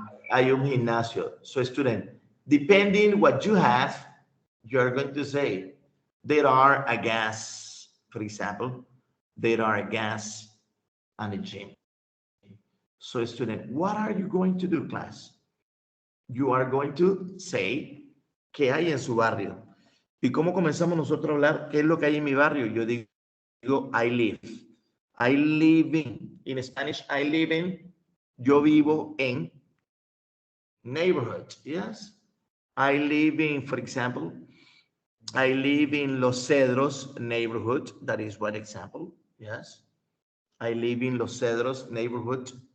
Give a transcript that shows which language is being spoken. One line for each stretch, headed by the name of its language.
Spanish: Hay un gimnasio.
English: So, student, depending what you have, you're going to say, there are a gas, for example, there are a gas and a gym. So, student, what are you going to do, class? You are going to say,
Spanish: ¿qué hay en su barrio? ¿Y cómo comenzamos nosotros a hablar? ¿Qué es lo que hay en mi barrio? Yo digo,
English: I live. I live in Spanish, I live in,
Spanish: yo vivo en
English: neighborhood, yes. I live in, for example, I live in Los Cedros neighborhood. That is one example, yes. I live in Los Cedros neighborhood.